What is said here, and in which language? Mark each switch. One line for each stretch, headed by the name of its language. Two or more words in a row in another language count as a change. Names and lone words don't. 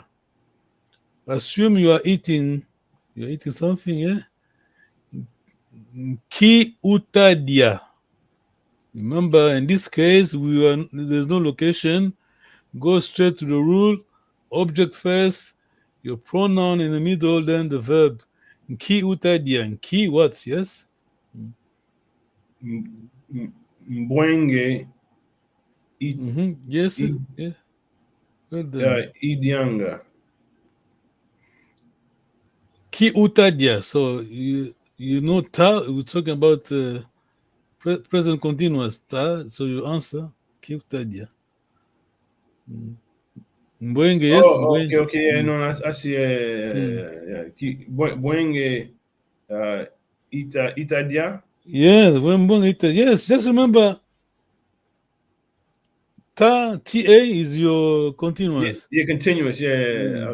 English: Assume you are eating something, yeah?
Kikuyu: Ki utadia.
English: Remember, in this case, there's no location. Go straight to the rule. Object first, your pronoun in the middle, then the verb.
Kikuyu: Nki utadia. Nki what? Yes. Mbwenge
English: Yes. I- Yeah. Well done.
Kikuyu: Idianga. Ki utadia.
English: So you know ta. We're talking about present continuous ta. So you answer
Kikuyu: ki utadia.
English: Mbwenge, yes. Oh, okay,
Kikuyu: Mbwenge.
English: okay. Yeah, no, I see.
Kikuyu: Bwenge Itadia.
English: Yes.
Kikuyu: Mbwenge ita.
English: Yes. Just remember ta is your continuous. Yeah, continuous. Yeah,